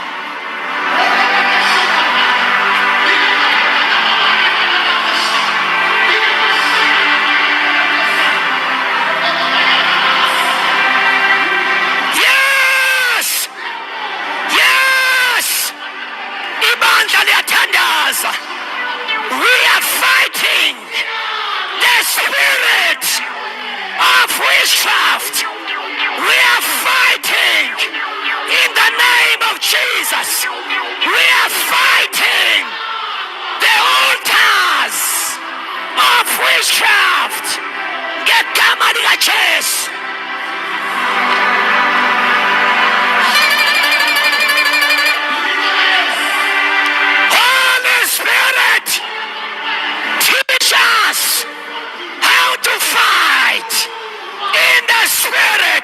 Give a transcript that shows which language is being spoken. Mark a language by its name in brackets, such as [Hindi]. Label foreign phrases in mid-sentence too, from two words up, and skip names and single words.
[English] Yes! Yes! [North Ndebele] Ibandla liyatandaza. [English] We are fighting the spirit of witchcraft. We are fighting in the name of Jesus. We are fighting the altars of witchcraft. [North Ndebele] Ngegama likaJesu. [English] Holy Spirit, teach us how to fight in the spirit.